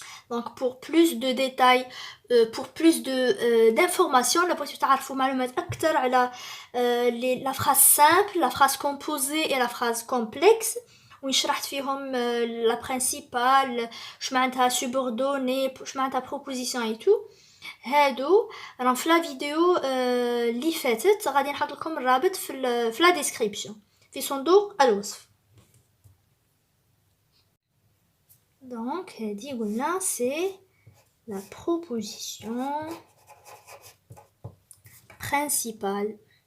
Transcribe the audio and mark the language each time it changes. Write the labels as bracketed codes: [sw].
[fr] Donc pour plus de détails, pour plus d'informations, la phrase simple, la phrase composée et la phrase complexe. [ar] وين شرحت فيهم [fr] la principale, je [ar] معناتها [fr] subordonnée, je معناتها proposition et tout. [ar] هادو راهم في [fr] لا فيديو [ar] اللي فاتت غادي نحط لكم الرابط في [fr] لا ديسكريبسيون [ar] في صندوق الوصف. [fr] Donc, [ar] هادي قلنا [fr] c'est la proposition principale.